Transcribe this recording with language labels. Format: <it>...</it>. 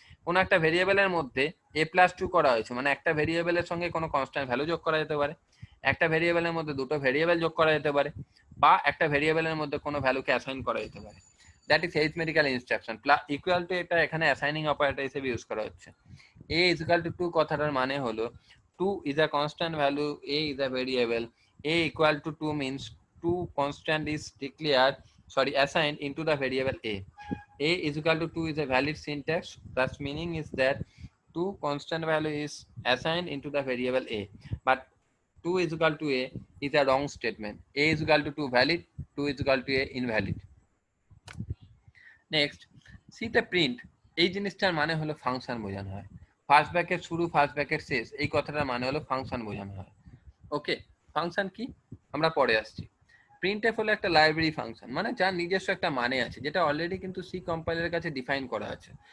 <bn>কোনো একটা ভেরিয়েবলের মধ্যে এ প্লাস 2 করা হয়েছে, মানে একটা ভেরিয়েবলের সঙ্গে কোনো কনস্ট্যান্ট ভ্যালু যোগ করা যেতে পারে, একটা ভেরিয়েবলের মধ্যে দুটো ভেরিয়েবল যোগ করা যেতে পারে, বা একটা ভেরিয়েবলের মধ্যে কোনো ভ্যালুকে অ্যাসাইন করা যেতে পারে।</bn> <en>That is arithmetical instruction.</en> <bn>Equal to এটা এখানে অ্যাসাইনিং অপারেটর হিসেবে ইউজ করা হচ্ছে।</bn> <en>A is equal to 2</en> <bn>কথাটার মানে হলো</bn> <en>2 is a constant value, a is a variable, a equal to 2 means 2 constant is assigned into the variable a. A is equal to 2 is a valid syntax, thus meaning is that 2 constant value is assigned into the variable a, but 2 is equal to a is a wrong statement. A is equal to 2 valid, 2 is equal to a invalid.</en> <bn>Next, সিতে print, এই জিনিসটার মানে হলো function বোঝানো হয়। First bracket শুরু, first bracket শেষ, এই কথাটার মানে হলো ফাংশন বোঝানো হয়। ওকে, ফাংশন কি আমরা পরে আসছি। প্রিন্টএফ হলো একটা লাইব্রেরি ফাংশন, মানে যার নিজস্ব একটা মানে আছে, যেটা অলরেডি কিন্তু সি কম্পাইলারের কাছে ডিফাইন করা আছে।</bn>